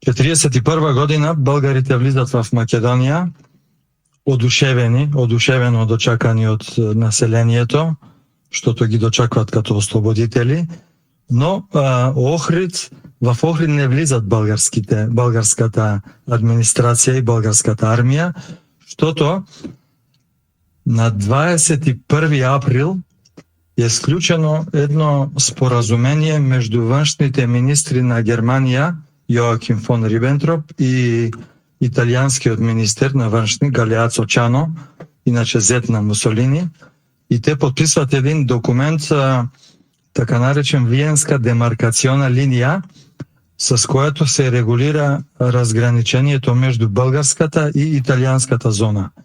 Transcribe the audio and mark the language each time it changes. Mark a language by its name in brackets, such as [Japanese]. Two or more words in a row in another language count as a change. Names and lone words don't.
[Bulgarian] 1941 година българите влизат в Македонија, одушевено дочакани од населението, штото ги дочакват като ослободители, но в Охрид не влизат българската администрација и българската армија, штото на 21 април е склучено [Macedonian] едно споразумение меѓу външните министри на Германија, Јоаким фон Рибентроп, и италијанскиот министер на външни Галеацо Чано, иначе зет на Мусолини, и те подписват един документ, така наречен Виенска демаркациона линија, с којато се регулира разграничението меѓу българската и италијанската зона.